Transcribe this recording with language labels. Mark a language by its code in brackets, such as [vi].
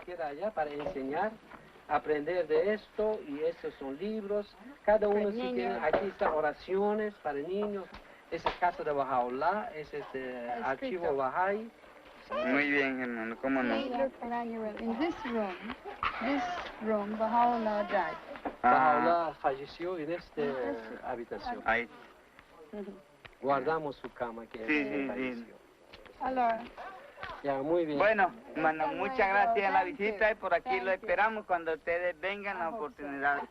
[es] Queda allá para enseñar, aprender de esto, y estos son libros. Cada uno sí tiene, aquí está oraciones para niños. Esa es casa de Baha'u'llah, ese es el archivo Baha'i. Muy bien, hermano, cómo no. [en] In this room, Baha'u'llah died. [es] Bahá'u'lláh falleció en esta habitación. Ahí. Guardamos su cama que Sí. falleció. [it] Allora, [es] Ya, muy bien. Bueno, hermano, muchas gracias a la visita y por aquí lo esperamos cuando ustedes vengan la oportunidad.